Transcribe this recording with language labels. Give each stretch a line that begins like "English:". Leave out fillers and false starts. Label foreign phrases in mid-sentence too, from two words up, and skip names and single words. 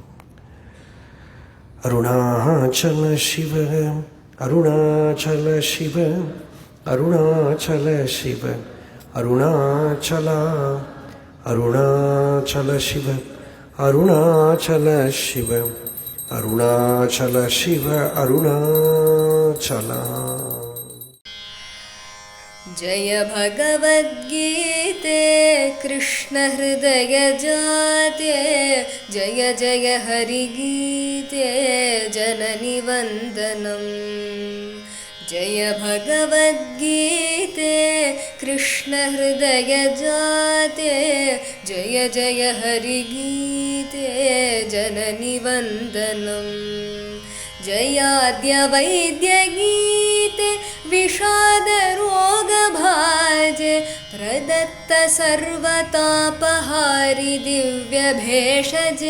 Tamil: அருணாச்சல சிவ அருணாச்சல சிவ அருணாச்சல சிவ அருணாச்சல அருணாச்சல சிவ அருணாச்சல சிவ அருணாச்சல சிவ அருணாச்சல.
Sanskrit: जय भगवद्गीते कृष्ण हृदय जाते जय जय हरिगीते जननि वन्दनम्. जय भगवद्गीते कृष्ण हृदय जाते जय जय हरिगीते जननि वन्दनम्. जयाद्य वैद्यगीते विषादरोगभाजे प्रदत्त सर्वतापहारि दिव्यभेषजे.